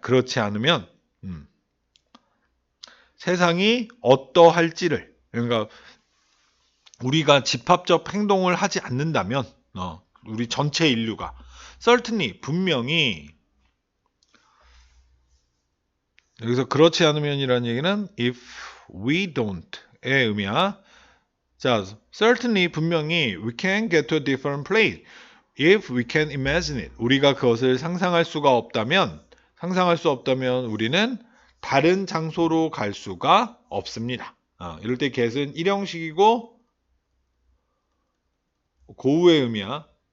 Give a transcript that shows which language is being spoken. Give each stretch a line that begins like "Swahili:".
Korean: 그렇지 않으면 세상이 어떠할지를 그러니까 우리가 집합적 행동을 하지 않는다면 우리 전체 인류가 certainly 분명히 여기서 그렇지 않으면이라는 얘기는
English: if we don't
Korean: 의 의미야.
English: 자, certainly 분명히 we can get to a different place if we can imagine it.
Korean: 우리가 그것을 상상할 수 없다면 우리는 다른 장소로 갈 수가 없습니다. 이럴 때 get은 일형식이고 고우의 의미야.